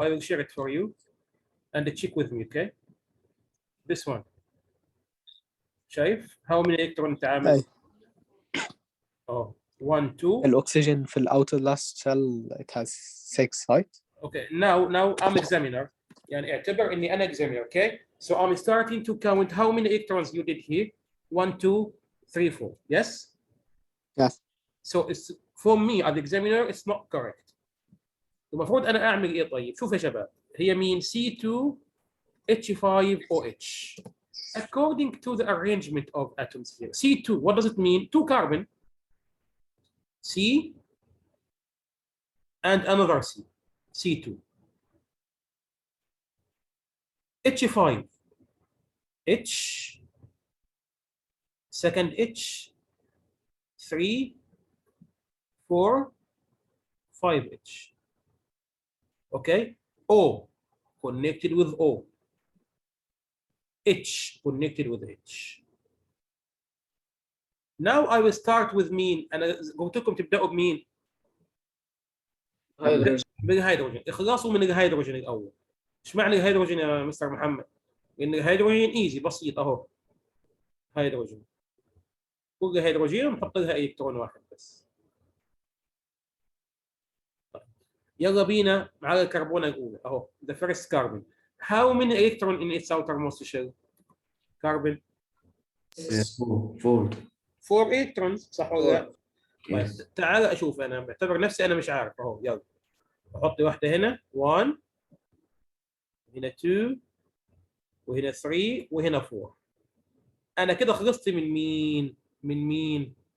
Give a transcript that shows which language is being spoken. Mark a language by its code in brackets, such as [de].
[en] I will share it for you and check with me, okay? This one. [ar] شايف؟ هاو من الكترون انت عامل؟ أي. اهو 1 2. الأكسجين في الأوتر لاست شيل [en] it has 6 right؟ Okay, now I'm examiner. [ar] يعني اعتبر اني انا [en] examiner, okay? So I'm starting to count how many electrons you did here. 1 2 3 4. Yes? Yes. So it's for me as examiner it's not correct. [ar] المفروض انا اعمل ايه طيب؟ شوف يا شباب، هي مين؟ C2H5OH. [en] According to the arrangement of atoms here. C2, what does it mean? 2 carbon. C and another C. C2. H5. H. Second H. 3, 4, 5H. Okay? O connected with O. H connected with H. Now I will start with [ar] مين؟ أنا قلت لكم تبدأوا بمين؟ هيدروجين. بالهيدروجين. اخلصوا من الهيدروجين الأول. إيش معنى الهيدروجين يا مستر محمد؟ لأن الهيدروجين إيزي بسيط أهو. هيدروجين. كل هيدروجين ونحط لها إلكترون واحد بس. يلا بينا على الكربونة الأولى أهو. [en] The first carbon. How many electron in its outermost shell? Carbon. 4. 4 electrons [ar] صح ولا لا؟ طيب [en] Yes. [ar] تعال اشوف، انا بعتبر نفسي انا مش عارف اهو. يلا احط واحده هنا 1، هنا 2، وهنا 3، وهنا 4. انا كده خلصت من مين؟ من مين؟